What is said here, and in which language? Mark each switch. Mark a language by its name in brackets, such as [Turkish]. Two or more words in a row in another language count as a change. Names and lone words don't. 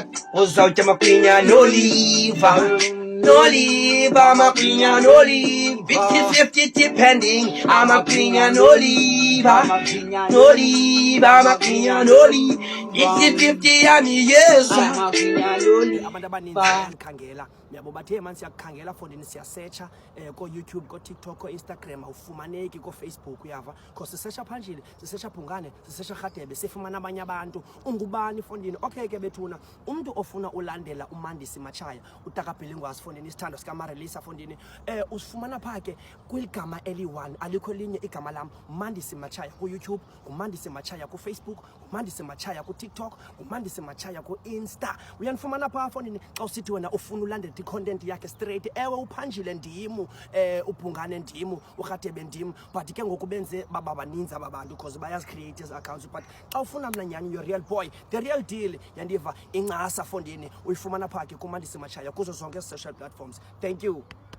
[Xhosa] uzawutya amagwinya noliva noliva amagwinya noliva 50-50 depending amagwinya noliva noliva amagwinya noliva 50-50 yamiyeza amagwinya noliva abantu abaninzi bayakhangela yabo bathe manje siyakhangela fondini siyasearcha ko YouTube ko TikTok ko Instagram awufumaneki ko Facebook uyava because sisearcha phanjile sisearcha Phungane sisearcha Radebe sifumana abanye abantu ungubani fondini okay ke bethuna umuntu ofuna ulandela uMandisi Machaya uTakabhilingwazi fondini isithando sika Marelisa fondini usifumana phake kwiligama eli1 alikho linye igama lam Mandisi Machaya ku YouTube uMandisi Machaya ku Facebook uMandisi Machaya ku TikTok TikTok, uMandisi Machaya ku-Insta. Uyandifumana phaa fondini xa usithi wena ufuna ulandela i-content yakhe straight. Ewe uPhanjile ndimu, uBhungane ndimu, uRhatebe ndimu, but ke ngoku benze baba baninzi aba bantu because bayazicreate ezi accounts. [English] But [Xhosa] xa ufuna mna nyani [English] your real boy, the real deal, [Xhosa] yandiva incasa fondini uyifumana phaa ke kuMandisi Machaya kuzo zonke [English] social platforms. Thank you.